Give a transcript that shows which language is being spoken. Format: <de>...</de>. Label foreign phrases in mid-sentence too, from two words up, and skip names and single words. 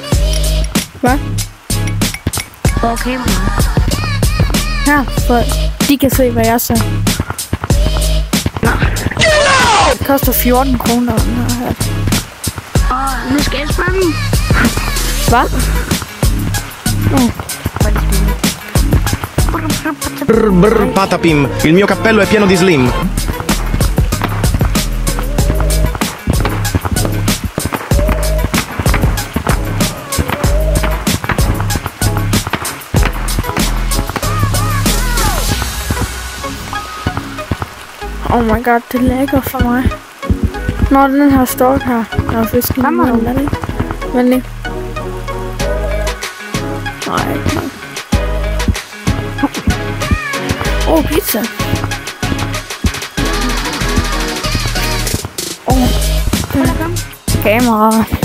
<da>Hvad? Hvor er kameraet? Her, for de kan se, hvad jeg ser. Nå. Det koster 14 kroner, den her. Nu skal jeg spørge den. Hvad?</da> <it>Brr, patapim, il mio cappello è pieno di slim.</it> <en>Oh my god,</en> <da>det lægger for mig. Når den her står her, der er fisken i munden. Men lige. Nej, ikke. Pizza. Kamera.</da>